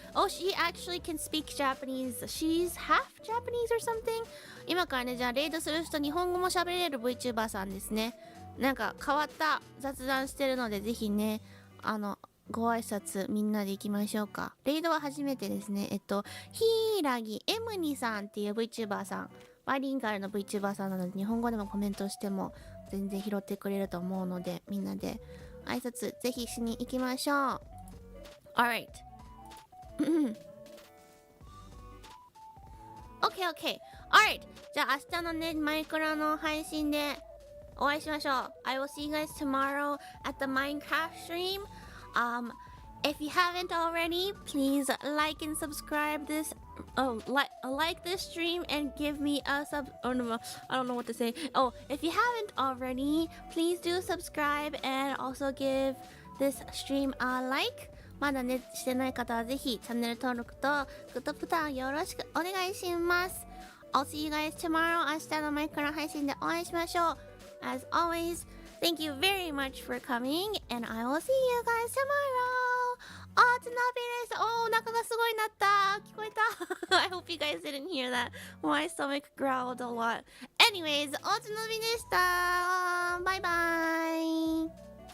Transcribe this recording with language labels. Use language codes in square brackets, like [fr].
[en] Oh, she actually can speak Japanese. She's half Japanese or something. [ja] 今からね、じゃあレイドする人日本語も喋れる VTuber さんですね。なんか変わった雑談してるのでぜひね、ご挨拶みんなで行きましょうか。レイドは初めてですね。ヒイラギエムニさんっていう VTuber さん、バイリンガルの VTuber さんなので日本語でもコメントしても全然拾ってくれると思うので、みんなで挨拶ぜひしに行きましょう。 [en] Alright. Okay. Alright. [ja] じゃあ明日のね、マイクラの配信でお会いしましょう。 [en] I will see you guys tomorrow at the Minecraft stream. If you haven't already, please like and subscribe this. Like this stream and give me a sub. Oh no, I don't know what to say. Oh, if you haven't already, please do subscribe and also give this stream a like. [ja] まだね、してない方はぜひチャンネル登録とグッドボタンよろしくお願いします。 [en] I'll see you guys tomorrow. [ja] 明日のマイクラ配信でお会いしましょう。 [en] As always, thank you very much for coming, and I will see you guys tomorrow. [ja] つなびです。お腹がすごいなった。聞こえた。 [en] I hope you guys didn't hear that. My stomach growled a lot. Anyways, [ja] つなびでした。バイバイ。